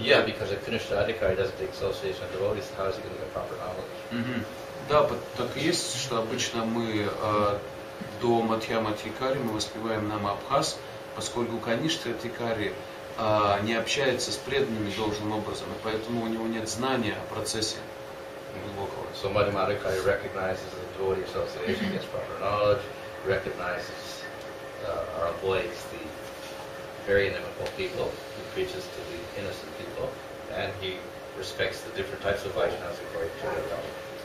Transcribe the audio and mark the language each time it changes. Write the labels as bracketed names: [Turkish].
[English] Yeah, because if finished Adhikari doesn't take association of devotees, how is he going to get proper knowledge? [Russian] Да, так и есть, что обычно мы до Мадхьяма Трикари мы воспеваем Намабхас, поскольку Каништха Трикари не общается с преданными должным образом, и поэтому у него нет знания о процессе глубокого. [English] So Madhyama Adhikari recognizes the devotee association, gets proper knowledge, recognizes or avoids the very inimical people, he preaches to the innocent people, and he respects the different types of Vaishnavas according to their knowledge.